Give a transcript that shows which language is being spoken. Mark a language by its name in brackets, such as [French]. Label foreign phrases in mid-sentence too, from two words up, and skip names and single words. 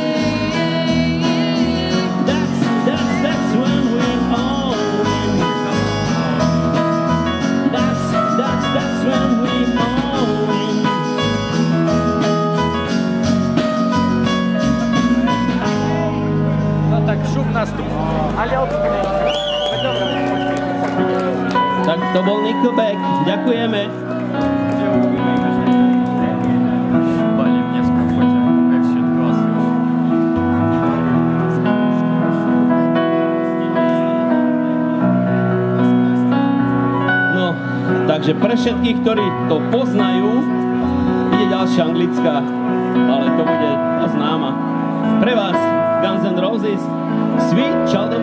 [English] That's when we all win. That's when we all win. [Slovak] No tak šup nastup. Ale Tak to bol Nickelback. Ďakujeme. Пали мне в капоте, как щит глаз. No, takže pre všetkých, ktorí to poznajú, ide ďalšia anglická, ale to bude známa. Pre vás Guns N' Roses, Sweet Child